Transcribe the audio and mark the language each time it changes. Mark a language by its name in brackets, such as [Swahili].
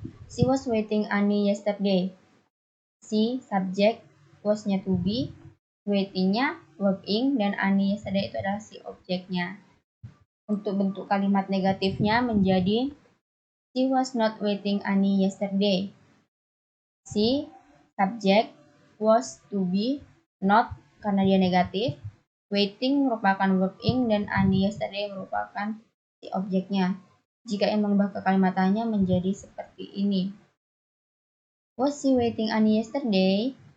[English] She was waiting Annie yesterday. [Indonesian] She subjek, was-nya to be, waiting-nya verb ing, dan Annie yesterday itu adalah si objeknya. Untuk bentuk kalimat negatifnya menjadi [English] she was not waiting Annie yesterday. [Indonesian] She subjek, was to be, not karena dia negatif, waiting merupakan verb ing, dan Annie yesterday merupakan si objeknya. Jika ingin mengubah kekalimatannya menjadi seperti ini. [English] Was she waiting Annie yesterday?